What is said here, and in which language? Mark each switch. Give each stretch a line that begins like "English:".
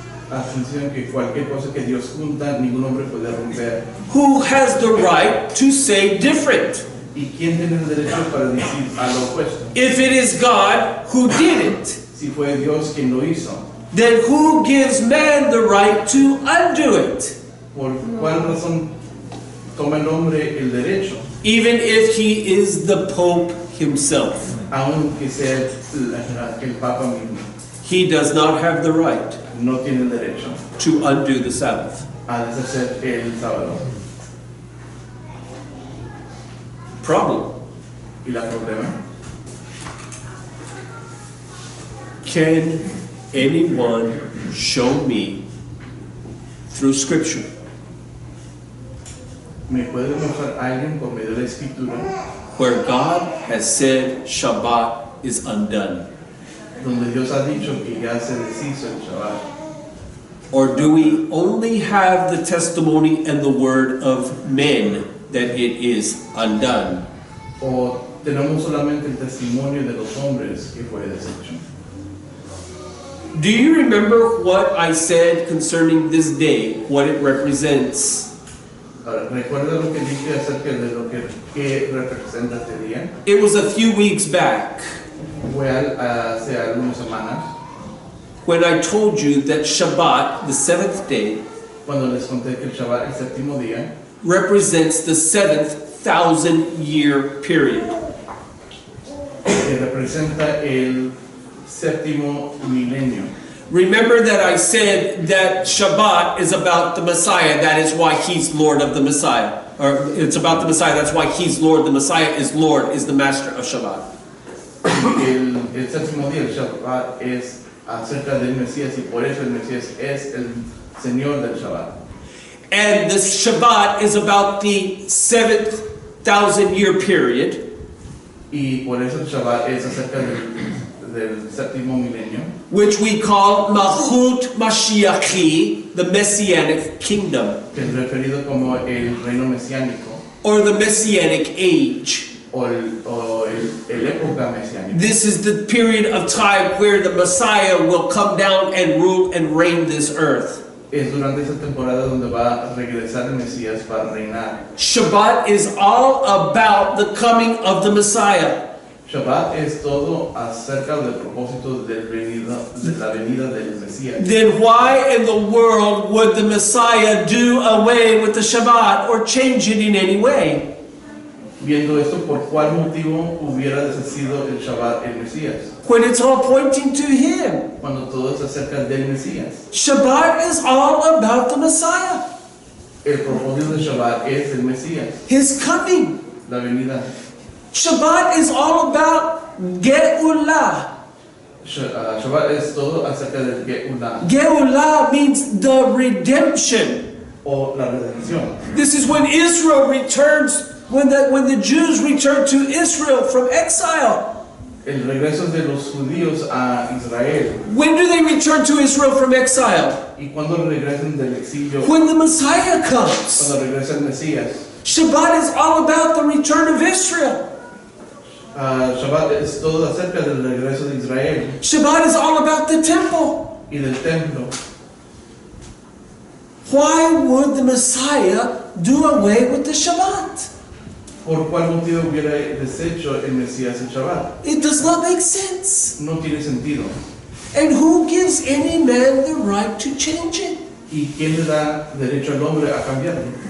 Spanish: Atención que cualquier cosa que Dios junta, ningún hombre puede romper.
English: Who has the right to say different?
Spanish: ¿Y quién tiene el derecho para decir a lo opuesto?
English: If it is God who did it,
Spanish: Si fue Dios quien lo hizo,
English: then who gives man the right to undo it?
Spanish: ¿por cuál razón toma el hombre el derecho?
English: Even if he is the Pope himself,
Spanish: Aunque sea el Papa mismo,
English: he does not have the right
Spanish: no tiene el derecho
English: to undo the Sabbath.
Spanish: a deshacer el sábado.
English: Problem.
Spanish: ¿Y la problema?
English: Can anyone show me through Scripture
Spanish: ¿Me puede mostrar alguien por medio de la escritura
English: where God has said Shabbat is undone?
Spanish: donde Dios ha dicho que ya se deshizo el Shabbat?
English: Or do we only have the testimony and the word of men that it is undone?
Spanish: ¿O tenemos solamente el testimonio de los hombres que fue deshecho?
English: Do you remember what I said concerning this day, what it represents?
Spanish: Ahora, ¿recuerda lo que dije acerca de lo que representa este día?
English: It was a few weeks back
Spanish: Fue hace algunas semanas
English: when I told you that Shabbat, the seventh day,
Spanish: Cuando les conté que el Shabbat, el séptimo día,
English: represents the 7,000-year period.
Spanish: que representa el séptimo milenio.
English: Remember that I said that Shabbat is about the Messiah. That is why he's Lord of the Messiah. Or it's about the Messiah. That's why he's Lord. The Messiah is Lord, is the master of Shabbat.
Spanish: El séptimo día, el Shabbat, es acerca del Mesías y por eso el Mesías es el Señor del Shabbat.
English: And the Shabbat is about the 7,000-year period.
Spanish: Y por eso el Shabbat es acerca del séptimo milenio,
English: Which we call Malchut Mashiachi, the Messianic kingdom,
Spanish: que es referido como el reino mesiánico
English: or the Messianic age.
Spanish: o el época mesiánica.
English: This is the period of time where the Messiah will come down and rule and reign this earth.
Spanish: Es durante esa temporada donde va a regresar el Mesías para reinar.
English: Shabbat is all about the coming of the Messiah.
Spanish: Shabbat es todo acerca del propósito de la venida del Mesías.
English: Then why in the world would the Messiah do away with the Shabbat or change it in any way?
Spanish: Viendo esto, ¿por cuál motivo hubiera deshacido el Shabbat el Mesías?
English: When it's all pointing to him.
Spanish: Cuando todo es acerca del Mesías.
English: Shabbat is all about the Messiah.
Spanish: El propósito del Shabbat es el Mesías,
English: His coming.
Spanish: la venida.
English: Shabbat is all about Geulah.
Spanish: Shabbat es todo acerca del Geulah
English: Geulah means the redemption.
Spanish: o la redención.
English: This is when Israel returns, when the Jews return to Israel from exile.
Spanish: El regreso de los judíos a Israel.
English: When do they return to Israel from exile?
Spanish: Y cuando regresan del exilio,
English: When the Messiah comes.
Spanish: cuando regresa el Mesías.
English: Shabbat is all about the return of Israel.
Spanish: Shabbat es todo acerca del regreso de Israel
English: Shabbat is all about the temple.
Spanish: y del templo.
English: Why would the Messiah do away with the Shabbat?
Spanish: ¿Por cuál motivo hubiera deshecho el Mesías el Shabbat?
English: It does not make sense.
Spanish: No tiene sentido.
English: And who gives any man the right to change it?
Spanish: ¿Y quién le da derecho al hombre a cambiarlo?